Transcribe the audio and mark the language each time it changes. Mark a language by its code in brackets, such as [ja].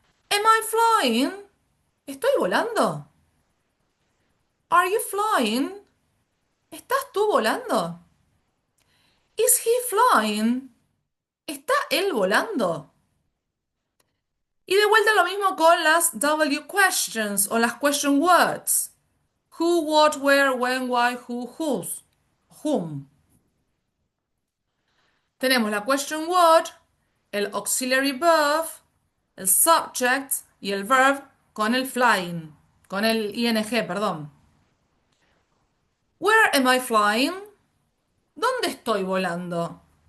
[en] Am I flying? [es] ¿Estoy volando? [en] Are you flying? [es] ¿Estás tú volando? [en] Is he flying? [es] ¿Está él volando? Y de vuelta lo mismo con las W questions o las question words. [en] Who, what, where, when, why, who, whose, whom. [es] Tenemos la question word, el auxiliary verb, el subject y el verb con el flying, con el ing, perdón. [en] Where am I flying? [es] ¿Dónde estoy volando?